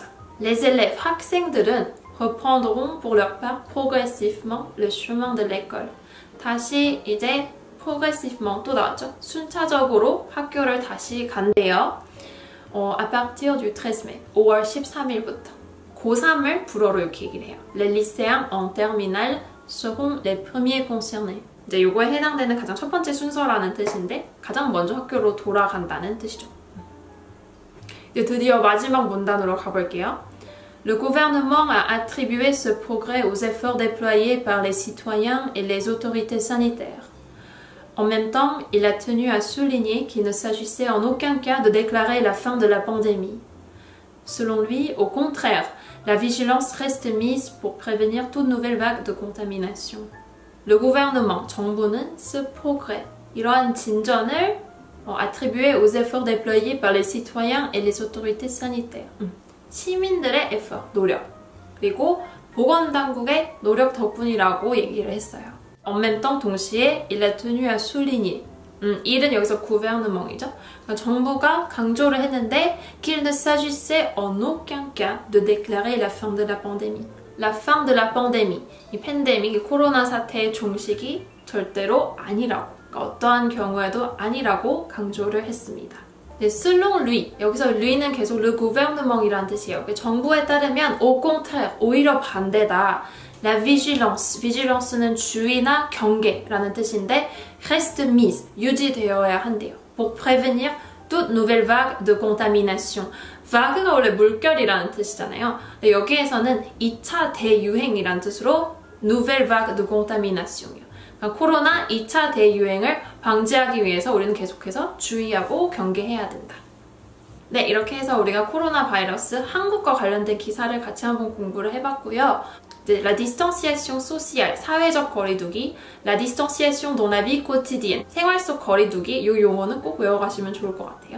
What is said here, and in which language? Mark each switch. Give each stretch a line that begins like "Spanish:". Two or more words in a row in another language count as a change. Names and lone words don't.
French: les élèves, 학생들은 reprendront pour leur part progressivement le chemin de l'école.
Korean: 다시 이제 progressivement 또 나왔죠. 순차적으로 학교를 다시 간대요.
French: à partir du 13 mai,
Korean: 5월 13일부터. 고3을 불어로 이렇게 얘기를 해요.
French: Les lycéens en terminale seront les premiers concernés.
Korean: 이제 요거에 해당되는 가장 첫 번째 순서라는 뜻인데 가장 먼저 학교로 돌아간다는 뜻이죠. 이제 드디어 마지막 문단으로 가볼게요.
French: Le gouvernement a attribué ce progrès aux efforts déployés par les citoyens et les autorités sanitaires. En même temps, il a tenu à souligner qu'il ne s'agissait en aucun cas de déclarer la fin de la pandémie. Selon lui, au contraire, la vigilance reste mise pour prévenir toute nouvelle vague de contamination. Le gouvernement, 정부는 ce progrès,
Korean: 이러한 진전을
French: attribué aux efforts déployés par les citoyens et les autorités sanitaires.
Korean: 시민들의 effort, 노력, 그리고 보건당국의 노력 덕분이라고 얘기를 했어요.
French: En même temps, 동시에 il a tenu à souligner.
Korean: 일은 여기서 gouvernement이죠. 그러니까 정부가 강조를 했는데
French: qu'il ne s'agissait en aucun cas de déclarer la fin de la pandémie. La fin de la pandémie.
Korean: 이 팬데믹, 이 코로나 사태의 종식이 절대로 아니라고. 그러니까 어떠한 경우에도 아니라고 강조를 했습니다. 네,
French: selon lui.
Korean: 여기서 lui는 계속
French: le gouvernement
Korean: 이라는 뜻이에요. 정부에 따르면
French: au contraire,
Korean: 오히려 반대다.
French: La vigilance.
Korean: vigilance는 주의나 경계라는 뜻인데
French: reste mise,
Korean: 유지되어야 한대요.
French: Pour prévenir toute nouvelle vague de contamination.
Korean: vague가 원래 물결이라는 뜻이잖아요. 근데 여기에서는 2차 대유행이라는 뜻으로
French: nouvelle vague de contamination
Korean: 이요. 그러니까 코로나 2차 대유행을 방지하기 위해서 우리는 계속해서 주의하고 경계해야 된다. 네, 이렇게 해서 우리가 코로나 바이러스 한국과 관련된 기사를 같이 한번 공부를 해봤고요.
French: La distanciation sociale,
Korean: 사회적 거리두기,
French: la distanciation dans la vie quotidienne,
Korean: 생활 속 거리두기, 이 용어는 꼭 외워가시면 좋을 것 같아요.